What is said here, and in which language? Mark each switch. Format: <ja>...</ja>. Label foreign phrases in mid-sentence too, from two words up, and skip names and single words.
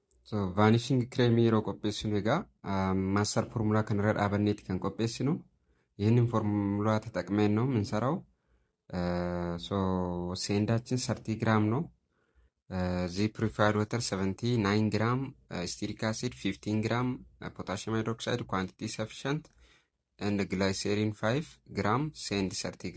<om>So</om> <en>vanishing cream</en> <om>yeroo qopheessinu egaa</om> <en>master formula</en> <om>kanarra dhaabanneeti kan qopheessinu.</om> <am>ይህንን ፎርሙላ ተጠቅመን ነው የምንሰራው። ሶ ሴንዳችን 30 ግራም ነው።</am> <en>the purified water</en> <am>79 ግራም፣</am> <en>stearic acid</en> <am>15 ግራም፣</am> <en>potassium hydroxide quantity sufficient and glycerine</en> <am>5 ግራም፣ ሴንድ 30</am>